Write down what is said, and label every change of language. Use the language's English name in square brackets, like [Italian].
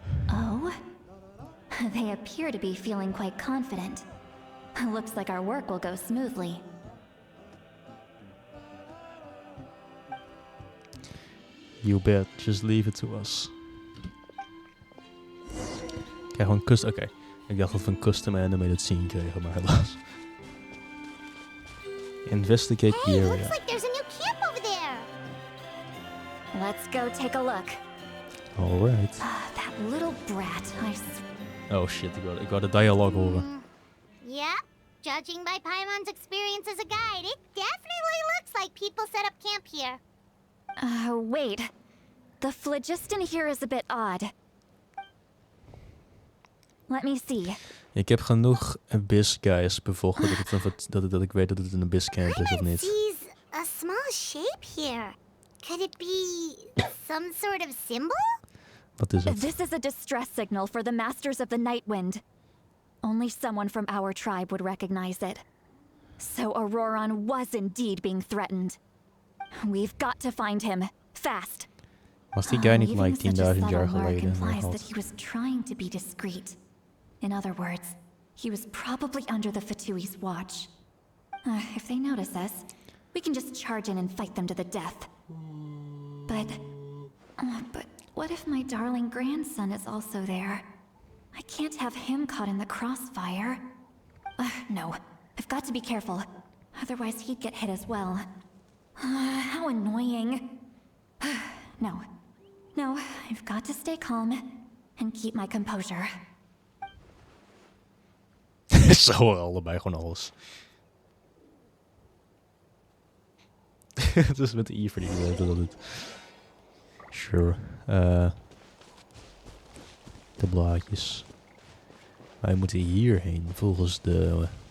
[English] Oh? They appear to be feeling quite confident. Looks like our work will go smoothly. You bet, just leave it to us. [Dutch] Kijk, gewoon custom. Oké, ik dacht dat we een custom animated scene kregen, maar helaas. [English] Investigate the area. Looks like there's a new camp over there. Let's go take a look. Alright. That little brat, Oh shit, [Dutch] ik wou de dialogue horen. [English] Yeah, judging by Paimon's experience as a guide, it definitely looks like people set up camp here. Wait. The phlogiston here is a bit odd. Let me see. [Dutch] Ik heb genoeg abyss guys bevochten dat ik weet dat het een abyss camp is of niet. [English] Sees a small shape here. Could it be some sort of symbol? [Dutch] Wat is het? [English] This is a distress signal for the Masters of the Night Wind. Only someone from our tribe would recognize it. So Auroron was indeed being threatened. We've got to find him, fast. [Dutch] Was die guy niet like 10.000 jaar geleden? [English] Implies that he was trying to be discreet. In other words, he was probably under the Fatui's watch. If they notice us, we can just charge in and fight them to the death. But what if my darling grandson is also there? I can't have him caught in the crossfire. No, I've got to be careful. Otherwise he'd get hit as well. How annoying. No, I've got to stay calm and keep my composure. [Dutch] Ze horen allebei gewoon alles. Het is met de I verdienen dat het. Sure. De blaadjes. Wij moeten hierheen volgens de...